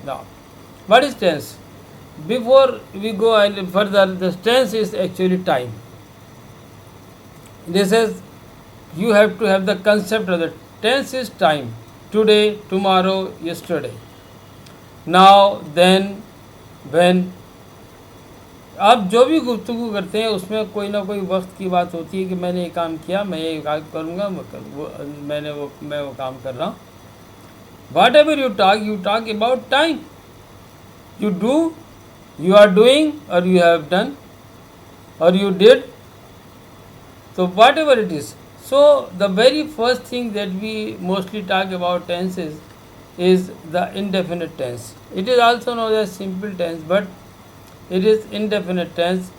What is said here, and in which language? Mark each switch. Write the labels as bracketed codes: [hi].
[en] Now, what is tense? Before we go further, the tense is actually time. This is, you have to have the concept of the tense is time. Today, tomorrow, yesterday, now, then, when. [hi] आप जो भी गुफ्तगू करते हैं उसमें कोई ना कोई वक्त की बात होती है कि मैंने ये काम किया, मैं ये काम करूँगा, मैं वो काम कर रहा हूँ. [en] Whatever you talk about time. You do, you are doing, or you have done, or you did. So whatever it is. So the very first thing that we mostly talk about tenses is the indefinite tense. It is also known as simple tense, but it is indefinite tense.